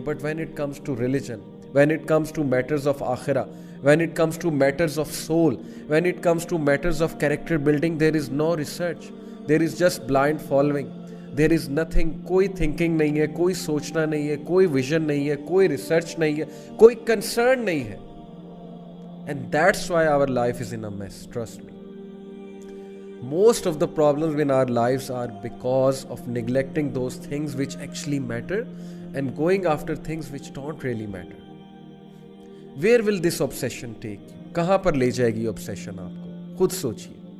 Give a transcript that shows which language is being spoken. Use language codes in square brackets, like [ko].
[en] But when it comes to religion, when it comes to matters of आखिरा, when it comes to matters of soul, when it comes to matters of character building, there is no research, there is just blind following, there is nothing. [hi] कोई thinking नहीं है, कोई सोचना नहीं है, कोई vision नहीं है, कोई रिसर्च नहीं है, कोई कंसर्न नहीं है. [en] And that's why our life is in a mess. Trust me. Most of the problems in our lives are because of neglecting those things which actually matter and going after things which don't really matter. Where will this obsession take you? [hi] कहाँ पर ले जाएगी obsession आपको? खुद सोचिए.